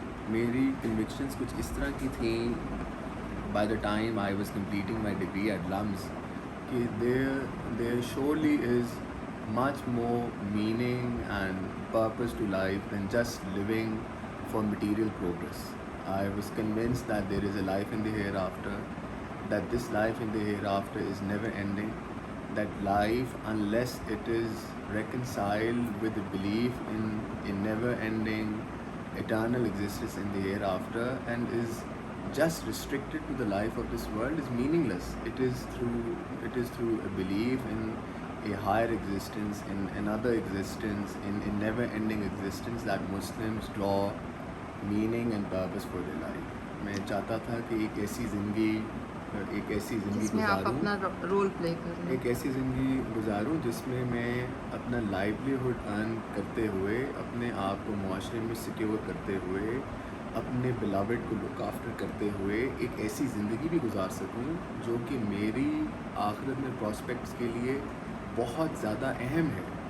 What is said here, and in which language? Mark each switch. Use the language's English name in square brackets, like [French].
[Urdu] میری کنوکشنز کچھ اس طرح کی تھیں [English] By the time I was completing my degree at LUMS کہ there surely is much more meaning and purpose to life than just living for material progress. I was convinced that there is a life in the hereafter, that this life in the hereafter is never ending, that life, unless it is reconciled with the belief in never ending eternal existence in the hereafter and is just restricted to the life of this world, is meaningless. It is through a belief in a higher existence, in another existence, in never ending existence that Muslims draw meaning and purpose for their life. [Urdu] میں چاہتا تھا کہ ایک ایسی زندگی جس میں آپ اپنا رول پلے کریں، ایک ایسی زندگی گزاروں جس میں میں اپنا لائیولیہڈ ارن کرتے ہوئے، اپنے آپ کو معاشرے میں سیکیور کرتے ہوئے، اپنے بلاوڈ کو لک آفٹر کرتے ہوئے ایک ایسی زندگی بھی گزار سکوں جو کہ میری آخرت میں پراسپیکٹس کے لیے بہت زیادہ اہم ہے.